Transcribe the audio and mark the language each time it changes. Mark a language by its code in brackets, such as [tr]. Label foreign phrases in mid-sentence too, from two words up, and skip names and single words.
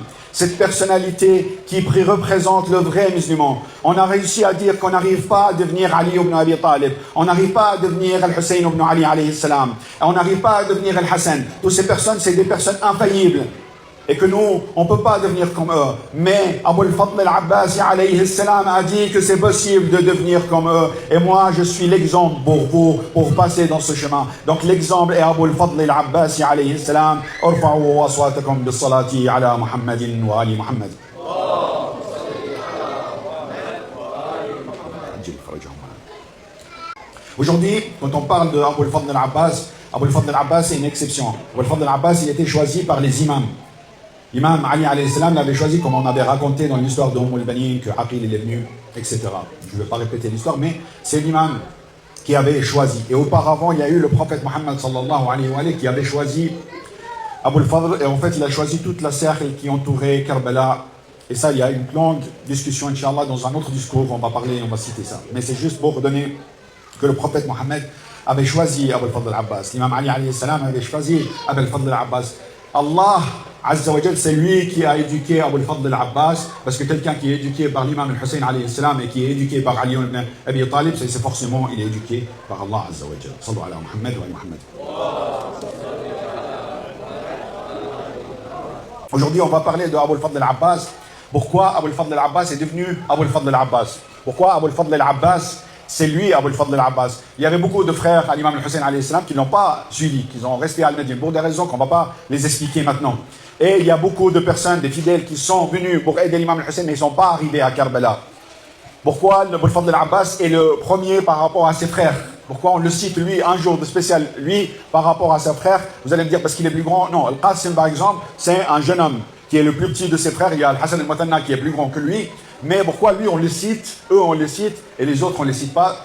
[fr] Cette personnalité qui représente le vrai musulman. On a réussi à dire qu'on n'arrive pas à devenir Ali ibn Abi Talib. On n'arrive pas à devenir Al-Hussein ibn Ali [ar] عليه السلام. [fr] On n'arrive pas à devenir Al-Hassan. Toutes ces personnes, c'est des personnes infaillibles. Et que nous, on ne peut pas devenir comme eux. Mais Abu al-Fadl al-Abbasi [ar] عليه السلام [fr] a dit que c'est possible de devenir comme eux. Et moi, je suis l'exemple pour vous, pour passer dans ce chemin. Donc l'exemple est Abu al-Fadl al-Abbasi [ar] عليه السلام. ارفعوا أصواتكم بالصلاة على محمد وآل محمد. [fr] Aujourd'hui, quand on parle de Abu al-Fadl al-Abbas, Abu al-Fadl al-Abbas c'est une exception. Abu al-Fadl al-Abbas, il a été choisi par les imams. L'imam Ali [ar] عليه السلام [fr] l'avait choisi, comme on avait raconté dans l'histoire de al-Banin, que Aqil il est venu, etc. Je ne vais pas répéter l'histoire, mais c'est l'imam qui avait choisi. Et auparavant, il y a eu le prophète Mohammed [ar] صلى الله عليه وسلم [fr] qui avait choisi Abu al-Fadl, et en fait, il a choisi toute la cercle qui entourait Karbala. Et ça, il y a une longue discussion, Inch'Allah, dans un autre discours, on va parler, on va citer ça. Mais c'est juste pour donner que le prophète Mohammed avait choisi Abu al-Fadl al-Abbas. L'imam Ali [ar] عليه السلام [fr] avait choisi Abu al-Fadl al-Abbas. Allah [ar] عز وجل, [fr] c'est lui qui a éduqué Abu al-Fadl al-Abbas, parce que quelqu'un qui est éduqué par l'imam al-Hussein [ar] عليه السلام [fr] et qui est éduqué par Ali ibn Abi Talib, c'est forcément il est éduqué par Allah [ar] عز وجل. صلوا على محمد ومحمد. [fr] Aujourd'hui, on va parler de Abu al-Fadl al-Abbas. Pourquoi Abu al-Fadl al-Abbas est devenu Abu al-Fadl al-Abbas? Pourquoi Abu al-Fadl al-Abbas, c'est lui Abu al-Fadl al-Abbas? Il y avait beaucoup de frères à l'imam al-Hussein [ar] عليه السلام [fr] qui n'ont pas suivi, qui sont restés à Al-Médine pour des raisons qu'on ne va pas les expliquer maintenant. Et il y a beaucoup de personnes, des fidèles qui sont venus pour aider l'imam al-Hussein mais ils ne sont pas arrivés à Karbala. Pourquoi Abu al-Fadl al-Abbas est le premier par rapport à ses frères? Pourquoi on le cite lui un jour de spécial, lui par rapport à ses frères? Vous allez me dire parce qu'il est plus grand. Non, Al-Qasim par exemple, c'est un jeune homme qui est le plus petit de ses frères. Il y a Al-Hassan al-Mutanna qui est plus grand que lui. Mais pourquoi lui on le cite, eux on le cite et les autres on ne les cite pas?